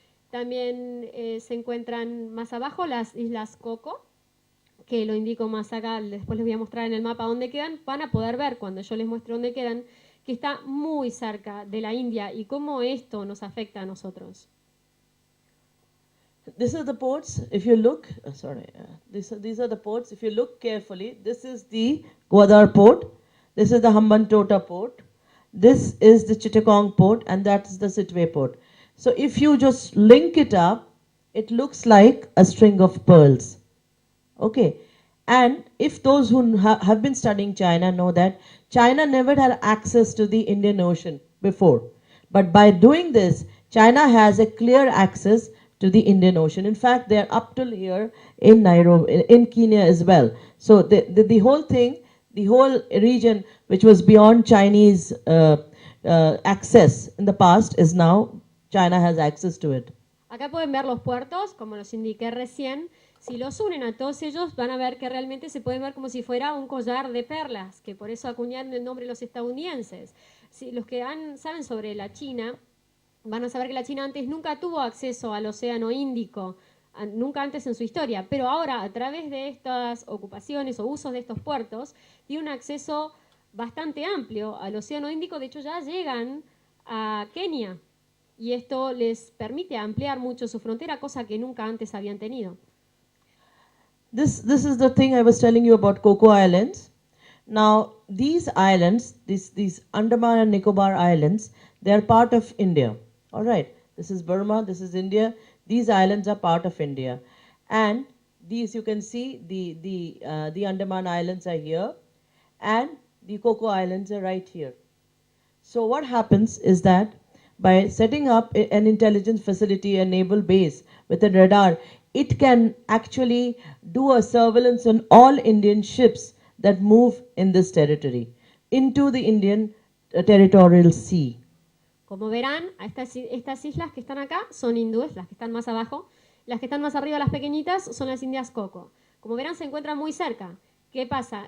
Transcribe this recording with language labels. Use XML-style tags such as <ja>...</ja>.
<es>También se encuentran más abajo las islas Coco, que lo indico más acá, después les voy a mostrar en el mapa dónde quedan. Van a poder ver cuando yo les muestre dónde quedan, que está muy cerca de la India y cómo esto nos afecta a nosotros.</es> <en>This is the ports. If you look, these are the ports. If you look carefully, this is the Gwadar port. This is the Hambantota port. This is the Chittagong port, and that's the Sitwe port. So if you just link it up, it looks like a string of pearls. Okay, and if those who have been studying China know that China never had access to the Indian Ocean before, but by doing this, China has a clear access to the Indian Ocean. In fact, they are up till here in Nairobi, in Kenya as well. So the whole thing, the whole region which was beyond Chinese access in the past is now China has access to it.</en> <es>Acá pueden ver los puertos, como los indiqué recién. Si los unen a todos ellos, van a ver que realmente se puede ver como si fuera un collar de perlas, que por eso acuñaron el nombre los estadounidenses. Si los que saben sobre la China, van a saber que la China antes nunca tuvo acceso al Océano Índico, nunca antes en su historia, pero ahora a través de estas ocupaciones o usos de estos puertos, tiene un acceso bastante amplio al Océano Índico. De hecho, ya llegan a Kenia y esto les permite ampliar mucho su frontera, cosa que nunca antes habían tenido.</es> <en>This is the thing I was telling you about Coco Islands. Now, these islands, these Andaman and Nicobar Islands, they are part of India. All right, this is Burma, this is India. These islands are part of India, and these you can see the Andaman Islands are here, and the Coco Islands are right here. So what happens is that by setting up an intelligence facility, a naval base with a radar, it can actually do a surveillance on all Indian ships that move in this territory into the Indian territorial sea.</en> <es>Como verán, estas islas que están acá son hindúes, las que están más abajo. Las que están más arriba, las pequeñitas, son las Indias Coco. Como verán, se encuentran muy cerca. ¿Qué pasa?</es>